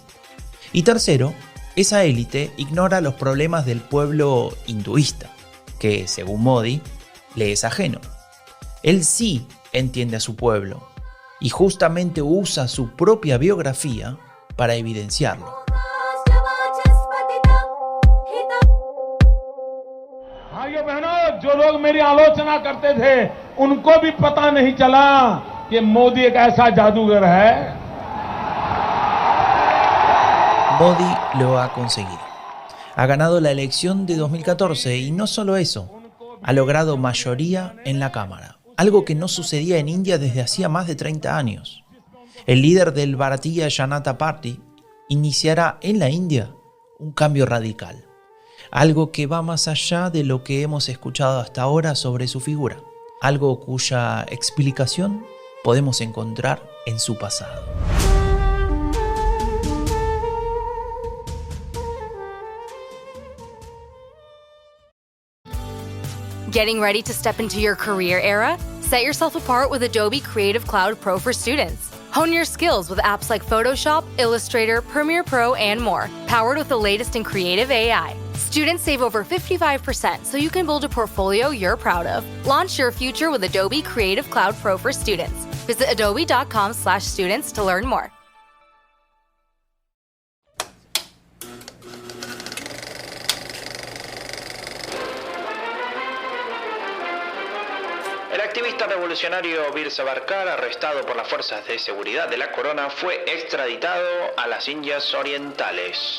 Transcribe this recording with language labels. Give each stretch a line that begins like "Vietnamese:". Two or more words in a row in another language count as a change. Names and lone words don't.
Spanish: Y tercero, esa élite ignora los problemas del pueblo hinduista, que, según Modi, le es ajeno. Él sí entiende a su pueblo y justamente usa su propia biografía para evidenciarlo.
Hindi: भाइयों बहनों, जो लोग मेरी आलोचना करते थे उनको भी पता नहीं चला कि मोदी एक ऐसा जादूगर है।
Spanish: Modi lo ha conseguido. Ha ganado la elección de 2014 y no solo eso, ha logrado mayoría en la Cámara, algo que no sucedía en India desde hacía más de 30 años. El líder del Bharatiya Janata Party iniciará en la India un cambio radical, algo que va más allá de lo que hemos escuchado hasta ahora sobre su figura, algo cuya explicación podemos encontrar en su pasado.
English: Getting ready to step into your career era? Set yourself apart with Adobe Creative Cloud Pro for students. Hone your skills with apps like Photoshop, Illustrator, Premiere Pro, and more, powered with the latest in creative AI. Students save over 55% so you can build a portfolio you're proud of. Launch your future with Adobe Creative Cloud Pro for students. Visit adobe.com/students to learn more.
Spanish: El activista revolucionario Bir Savarkar, arrestado por las fuerzas de seguridad de la corona, fue extraditado a las Indias Orientales.